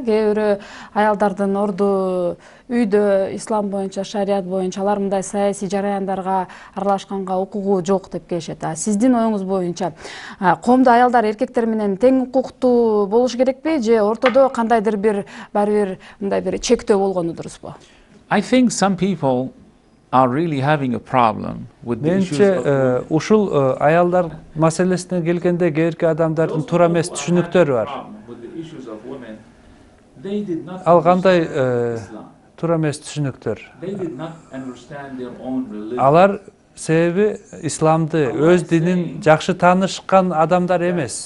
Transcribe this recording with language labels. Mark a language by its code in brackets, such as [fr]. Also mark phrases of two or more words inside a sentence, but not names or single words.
[ky] Кээ бирөө аялдардын орду үйдө ислам боюнча, шарият боюнча алар мындай саясий жараяндарга аралашканга укугу жок деп келишет. Сиздин оюңуз боюнча коомдо аялдар эркектер менен тең укуктуу болуш керекпи же ортодо кандайдыр бир баары бир мындай бир чектөө болгону дурусбу? [en] I think some people are really having a problem with the issues [ky] Менче ушул аялдар маселесине келгенде кээки адамдардын туура эмес түшүнүктөрү бар. Ал кандай туура эмес түшүнүктөр? Алар себеби исламды, өз динин жакшы таанышкан адамдар эмес.